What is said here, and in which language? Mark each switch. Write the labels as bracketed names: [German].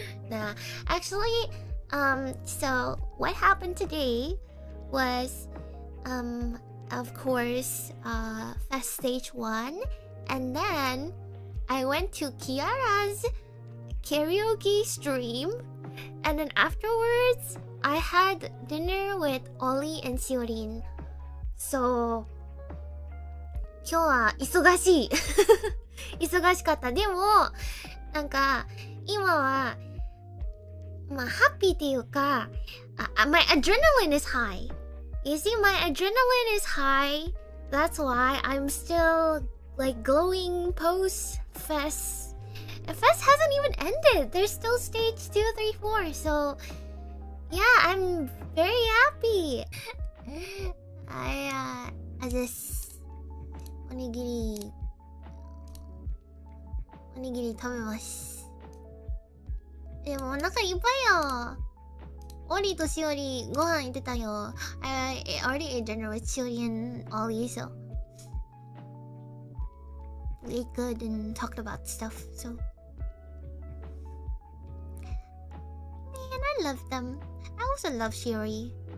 [English] Nah, actually, so what happened today was, of course, Fest Stage 1, and then I went to Kiara's karaoke stream, and then afterwards I had dinner with Ollie and Siorin. So [Japanese] 今日は忙しい忙しかった。でもなんか今はまあハッピーっていうか、 [English] my adrenaline is high. You see, my adrenaline is high. That's why I'm still like glowing post FES. And FES hasn't even ended. There's still stage 2, 3, 4. So yeah, I'm very happy. I just onigiri [Japanese] 食べます。でもお腹いっぱいよ。オリとシオリご飯行ってたよ。 [English] I already ate dinner with Shiori and Ollie, so we ate good and talked about stuff. So man, I love them. I also love Shiori.